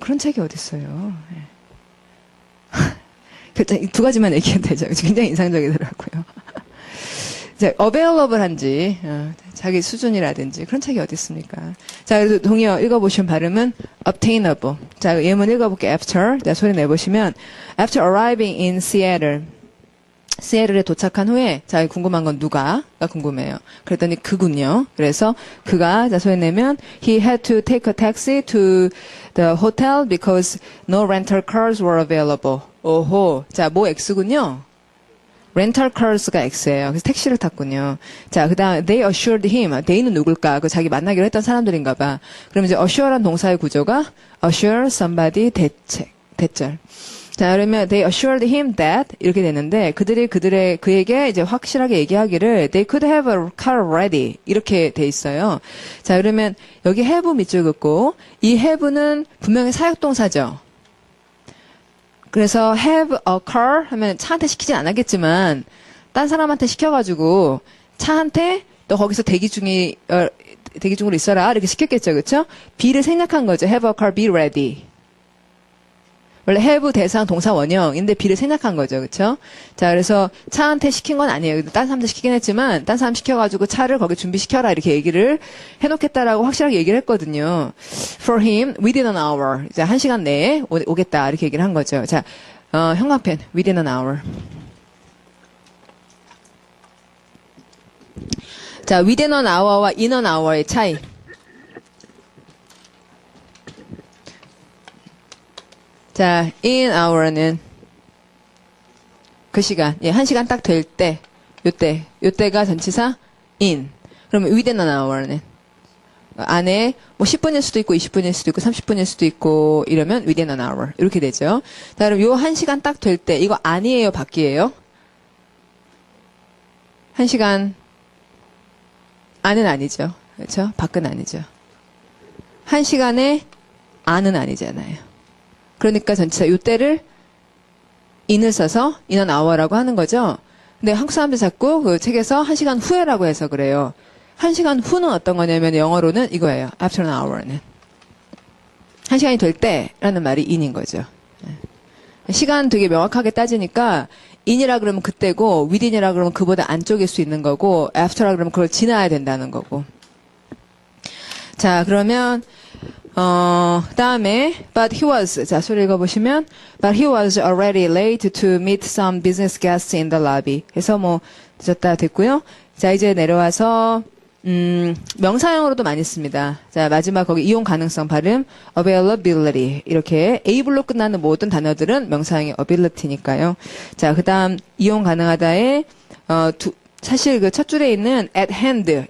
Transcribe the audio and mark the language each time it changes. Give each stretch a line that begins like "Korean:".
Korean: 그런 책이 어딨어요. 예. 두 가지만 얘기해도 되죠. 굉장히 인상적이더라고요. 이제 available한지 자기 수준이라든지 그런 책이 어디 있습니까? 자, 그래서 동의어 읽어보시면 발음은 obtainable. 자, 예문 읽어볼게요. after. 자, 소리 내보시면
English: after arriving in Seattle.
Korean: 시애틀에 도착한 후에 자, 궁금한 건 누가가 궁금해요. 그랬더니 그군요. 그래서 그가 자, 소리 내면
English: he had to take a taxi to the hotel because no rental cars were available.
Korean: 오호. 자, 뭐 X군요. 렌탈 카rs가 X예요. 그래서 택시를 탔군요. 자, 그다음
English: they assured him.
Korean: they는 누굴까? 그 자기 만나기로 했던 사람들인가 봐. 그럼 이제 assure란 동사의 구조가 assure somebody 대절. 자, 그러면
English: they assured him that
Korean: 이렇게 되는데 그에게 이제 확실하게 얘기하기를
English: they could have a car ready
Korean: 이렇게 돼 있어요. 자, 그러면 여기 have 밑줄 긋고 이 have는 분명히 사역동사죠. 그래서 have a car 하면 차한테 시키진 않았겠지만 딴 사람한테 시켜가지고 차한테 너 거기서 대기 중으로 있어라 이렇게 시켰겠죠, 그렇죠? be를 생략한 거죠.
English: have a car, be ready.
Korean: 원래 have 대상 동사 원형인데 be를 생략한 거죠, 그렇죠? 자, 그래서 차한테 시킨 건 아니에요. 딴 사람한테 시키긴 했지만 딴 사람 시켜가지고 차를 거기 준비시켜라 이렇게 얘기를 해놓겠다라고 확실하게 얘기를 했거든요.
English: For him, within an hour.
Korean: 이제 1시간 내에 오겠다 이렇게 얘기를 한 거죠. 자, 형광펜,
English: within an hour.
Korean: 자, within an hour와 in an hour의 차이. 자, in hour는 그 시간, 예, 1시간 딱 될 때, 요때가 전치사 in. 그러면 within an hour는 안에 뭐 10분일 수도 있고 20분일 수도 있고 30분일 수도 있고 이러면 within an hour 이렇게 되죠. 자, 그럼 요 1시간 딱 될 때 이거 안이에요, 밖이에요? 1시간 안은 아니죠. 그렇죠? 밖은 아니죠. 1시간에 안은 아니잖아요. 그러니까 전치사 요때를 in을 써서 in an hour라고 하는 거죠. 근데 한국 사람들 자꾸 그 책에서 1시간 후에라고 해서 그래요. 1시간 후는 어떤 거냐면 영어로는 이거예요.
English: after an hour는.
Korean: 1시간이 될 때라는 말이 in인 거죠. 시간 되게 명확하게 따지니까 in이라 그러면 그때고 within이라 그러면 그보다 안쪽일 수 있는 거고 after라 그러면 그걸 지나야 된다는 거고. 자, 그러면 다음에,
English: but he was,
Korean: 자, 소리 읽어보시면,
English: but he was already late to meet some business guests in the lobby.
Korean: 그래서 뭐, 늦었다 됐고요. 자, 이제 내려와서, 명사형으로도 많이 씁니다. 자, 마지막 거기 이용 가능성 발음, availability. 이렇게 able로 끝나는 모든 단어들은 명사형의 ability니까요. 자, 그 다음, 이용 가능하다에, 사실 그 첫 줄에 있는 at hand.